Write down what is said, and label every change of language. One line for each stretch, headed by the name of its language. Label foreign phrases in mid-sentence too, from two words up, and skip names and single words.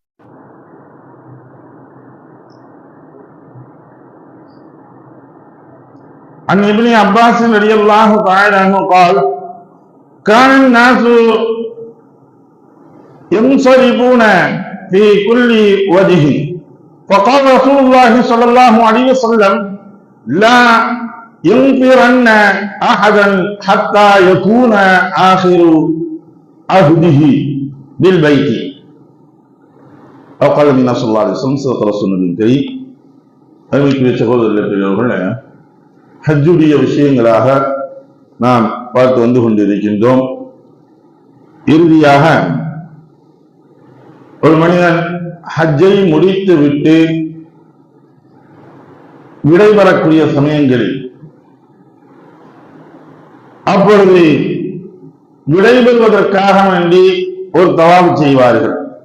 Arabic: عن ابن عباس رضي الله تعالى عنه قال: كان الناس ينصرفون في كل وجه، فقال رسول الله صلى الله عليه وسلم: لا ينفرن أحدا حتى يكون آخر عهده بالبيت. وقال النبي صلى الله عليه وسلم صدق رسول الله.
Tamil: அருமைக்குரிய சகோதரர்களே, பெரியவர்களே, ஹஜ்ஜுடைய விஷயங்களாக நாம் பார்த்து வந்து கொண்டிருக்கின்றோம். இறுதியாக ஒரு மனிதன் ஹஜ்ஜை முடித்து விட்டு விடைபெறக்கூடிய சமயங்களில் அப்பொழுது விடைபெறுவதற்காக வேண்டி ஒரு தவாப் செய்வார்கள்.